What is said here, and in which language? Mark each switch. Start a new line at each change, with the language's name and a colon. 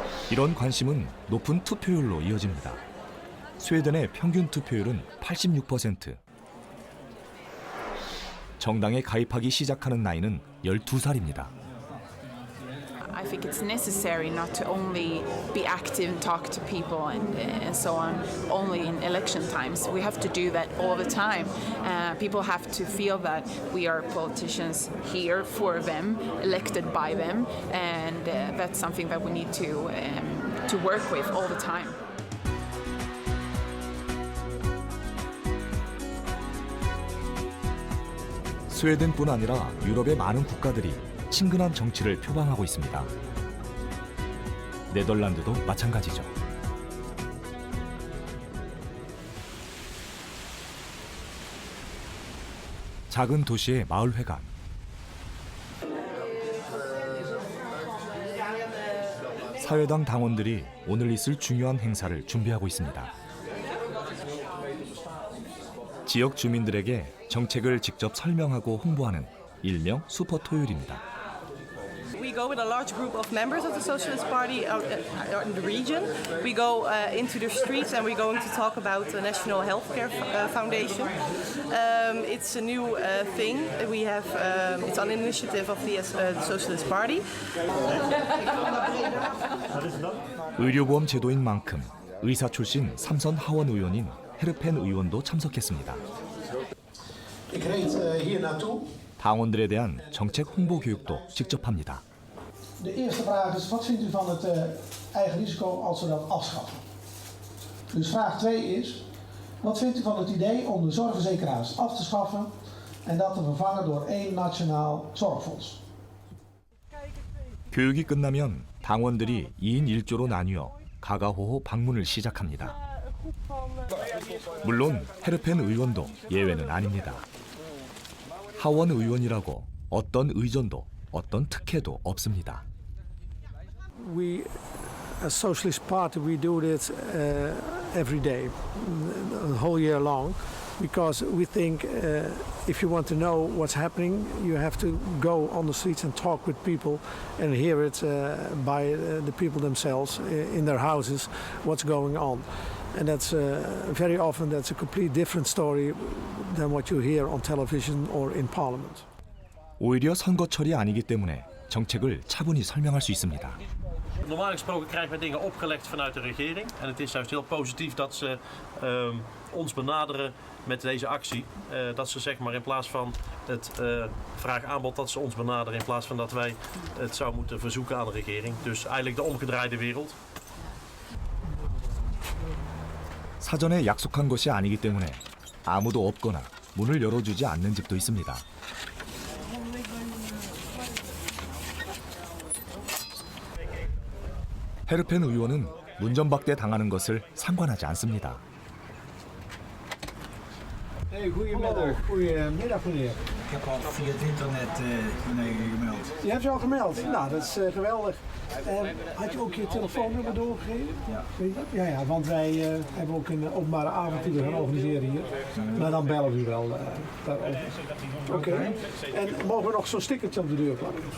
Korean: 이런 관심은 높은 투표율로 이어집니다. 스웨덴의 평균 투표율은 86%. 정당에 가입하기 시작하는 나이는 12살입니다.
English: I think it's necessary not to only be active and talk to people and so on only in election times. We have to do that all the time. People have to feel that we are politicians here for them, elected by them, and that's something that we need to work with all the time.
Korean: 스웨덴뿐 아니라 유럽의 많은 국가들이 친근한 정치를 표방하고 있습니다. 네덜란드도 마찬가지죠. 작은 도시의 마을회관. 사회당 당원들이 오늘 있을 중요한 행사를 준비하고 있습니다. 지역 주민들에게 정책을 직접 설명하고 홍보하는 일명 슈퍼 토요일입니다.
English: We go with a large group of members of the Socialist Party in the region. We go into the streets and we're going to talk about the National Healthcare Foundation. It's a new thing. We have it's an initiative of the Socialist Party.
Korean: 의료보험 제도인 만큼 의사 출신 삼선 하원 의원인 헤르펜 의원도 참석했습니다. 당원들에 대한 정책 홍보 교육도 직접 합니다.
Dutch: De eerste vraag is, wat vindt u van het eigen risico als we dat afschaffen? Dus vraag 2 is, wat vindt u van het idee om de zorgverzekeraars af te schaffen en dat te vervangen door één nationaal zorgfonds?
Korean: 교육이 끝나면 당원들이 2인 1조로 나뉘어 가가호호 방문을 시작합니다. 물론 헤르펜 의원도 예외는 아닙니다. 하원 의원이라고 어떤 의전도 어떤 특혜도 없습니다.
English: We, as Socialist Party, we do this every day, the whole year long, because we think if you want to know what's happening, you have to go on the streets and talk with people and hear it by the people themselves in their houses, what's going on. And that's very often that's a completely different story than what you hear on television or in parliament.
Korean: 오히려 선거철이 아니기 때문에 정책을 차분히 설명할 수 있습니다.
Dutch: Normaal gesproken krijgen wij dingen opgelegd vanuit de regering. En het is juist heel positief dat ze ons benaderen met deze actie. Dat ze zeg maar in plaats van het vraag-aanbod dat ze ons benaderen in plaats van dat wij het zouden moeten verzoeken aan de regering. Dus eigenlijk de omgedraaide wereld.
Korean: 사전에 약속한 것이 아니기 때문에 아무도 없거나 문을 열어주지 않는 집도 있습니다. 헤르펜 의원은 문전박대 당하는 것을 상관하지 않습니다.
Dutch: Hey, goedemiddag. Goedemiddag, meneer. Ik heb al via het internet gemeld. Je hebt je al gemeld? Nou, dat is geweldig. Had je ook je telefoonnummer doorgegeven? Ja. Ja, ja, want wij hebben ook een openbare avond die we gaan organiseren hier. Maar dan bellen we u wel daarover. Oké. En mogen we nog zo'n stickertje op de deur plakken?